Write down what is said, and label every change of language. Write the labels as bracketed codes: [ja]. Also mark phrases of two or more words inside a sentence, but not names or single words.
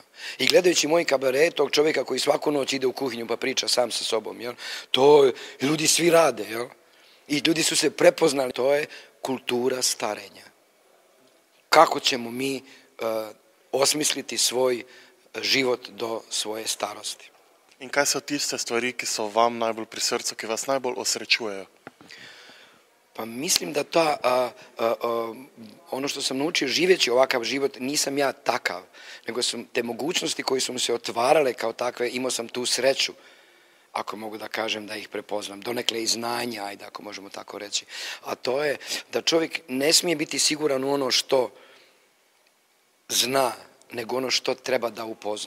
[hr] I gledajući moj kabaret, tog čovjeka koji svaku noć ide u kuhinju pa priča sam sa sobom, jel? To ljudi svi rade, jel? I ljudi su se prepoznali, to je kultura starenja. Kako ćemo mi osmisliti svoj život do svoje starosti? [sl] In kaj so tiste stvari, ki so vam najbolj pri srcu, ki vas najbolj osrečujejo? [hr] Pa mislim da ono što sam naučio živeći ovakav život, nisam ja takav, nego sam te mogućnosti koje su mi se otvarale kao takve, imao sam tu sreću, ako mogu da kažem, da ih prepoznam, donekle i znanja, ajde, ako možemo tako reći. A to je da čovjek ne smije biti siguran u ono što zna, nego ono što treba da upozna.